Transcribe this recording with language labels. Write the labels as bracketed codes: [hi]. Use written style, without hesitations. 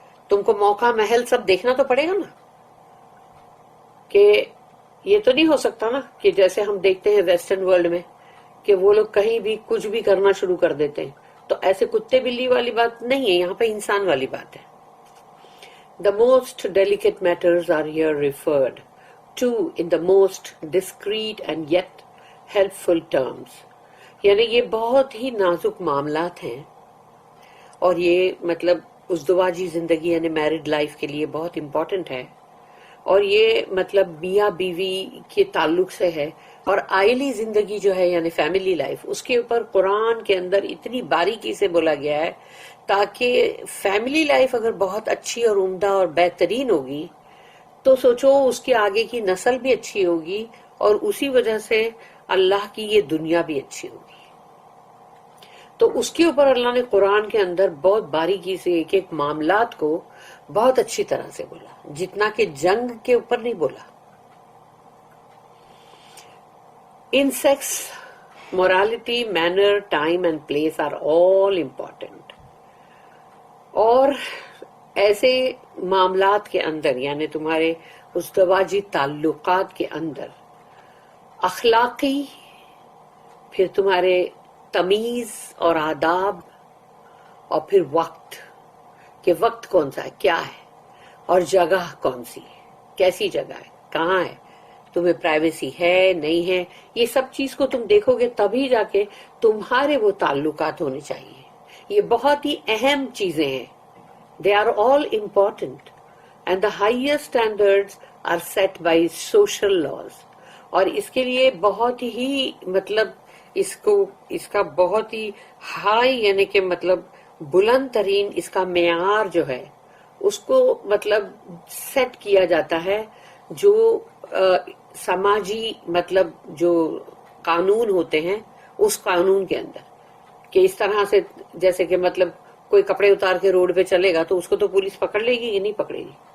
[ur] تم کو موقع, محل سب دیکھنا تو پڑے گا نا, کہ یہ تو نہیں ہو سکتا نا کہ جیسے ہم دیکھتے ہیں ویسٹرن ورلڈ میں کہ وہ لوگ کہیں بھی کچھ بھی کرنا شروع کر دیتے ہیں. تو ایسے کتے بلی والی بات نہیں ہے, یہاں پہ انسان والی بات ہے. [en] The most delicate matters are here referred to in the most discreet and yet helpful terms. [ur] یعنی یہ بہت ہی نازک معاملات ہیں اور یہ مطلب ازدواجی زندگی یعنی میرڈ لائف کے لیے بہت امپورٹنٹ ہے, اور یہ مطلب میاں بیوی کے تعلق سے ہے. اور آئلی زندگی جو ہے یعنی فیملی لائف, اس کے اوپر قرآن کے اندر اتنی باریکی سے بولا گیا ہے تاکہ فیملی لائف اگر بہت اچھی اور عمدہ اور بہترین ہوگی تو سوچو اس کے آگے کی نسل بھی اچھی ہوگی اور اسی وجہ سے اللہ کی یہ دنیا بھی اچھی ہوگی. تو اس کے اوپر اللہ نے قرآن کے اندر بہت باریکی سے ایک ایک معاملات کو بہت اچھی طرح سے بولا, جتنا کہ جنگ کے اوپر نہیں بولا. [en] In sex, morality, manner, time and place are all important. [ur] اور ایسے معاملات کے اندر یعنی تمہارے ازدواجی تعلقات کے اندر اخلاقی, پھر تمہارے تمیز اور آداب, اور پھر وقت, کہ وقت کون سا ہے, کیا ہے, اور جگہ کون سی ہے, کیسی جگہ ہے, کہاں ہے, تمہیں پرائیویسی ہے نہیں ہے. یہ سب چیز کو تم دیکھو گے تبھی جا کے تمہارے وہ تعلقات ہونے چاہیے. یہ بہت ہی اہم چیزیں ہیں. [en] They are all important and the highest standards are set by social laws. [ur] اور اس کے لیے بہت ہی مطلب اس کا بہت ہی ہائی یعنی کہ مطلب بلند ترین اس کا معیار جو ہے اس کو مطلب سیٹ کیا جاتا ہے جو سماجی مطلب جو قانون ہوتے ہیں اس قانون کے اندر, کہ اس طرح سے جیسے کہ مطلب کوئی کپڑے اتار کے روڈ پہ چلے گا تو اس کو تو پولیس پکڑ لے گی کہ نہیں پکڑے گی.